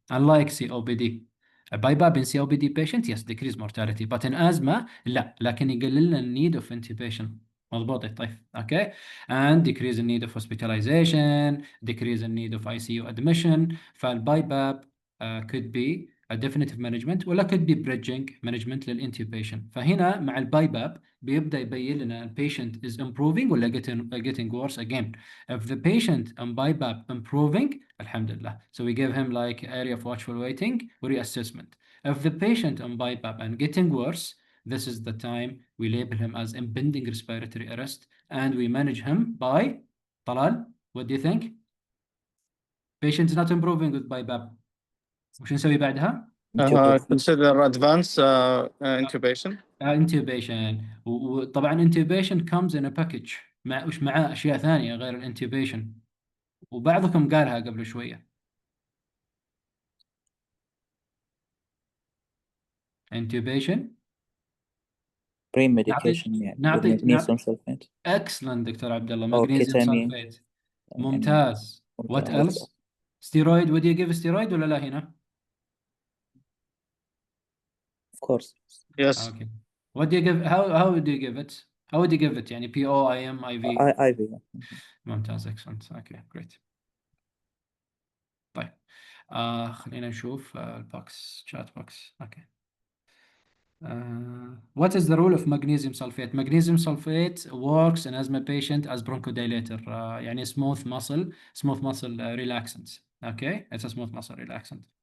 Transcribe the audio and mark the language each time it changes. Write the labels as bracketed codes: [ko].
[en] Unlike COPD. البايباب in COPD patient yes decrease mortality but in asthma [ar] لا لكن يقلل لنا [en] need of intubation. [ar] مضبوط طيب [en] okay and decrease the need of hospitalization, decrease the need of ICU admission. فالبايباب could be a definitive management ولا could be bridging management للintubation. [ar] فهنا مع البايباب بيبدأ يبين لنا البيشنت [en] is improving [ar] ولا [en] getting worse again. If the patient on BiPAP improving, alhamdulillah, so we give him like area of watchful waiting or reassessment. If the patient on BiPAP and getting worse, this is the time we label him as impending respiratory arrest and we manage him by Talal. What do you think? Patient is not improving with BiPAP. [ar] وش نسوي بعدها؟ [en] consider advanced intubation. intubation. [ar] وطبعا [en] intubation comes in a package [ar] وش معاه اشياء ثانيه غير الانتوبيشن وبعضكم قالها قبل شويه. [en] intubation pre-medication يعني [ar] نعطي [en] magnesium sulfate. excellent doctor عبد الله or magnesium ketamine. sulfate ممتاز. what else? steroid. would you give steroid [ar] ولا لا هنا؟ [en] of course yes. okay. what do you give? how would you give it? how would you give it يعني PO IM IV؟ IV. ممتاز excellent okay great. [ar] طيب خلينا نشوف البوكس chat box okay. [en] What is the role of magnesium sulfate? Magnesium sulfate works in asthma patient as bronchodilator. يعني smooth muscle relaxant. Okay, it's a smooth muscle relaxant.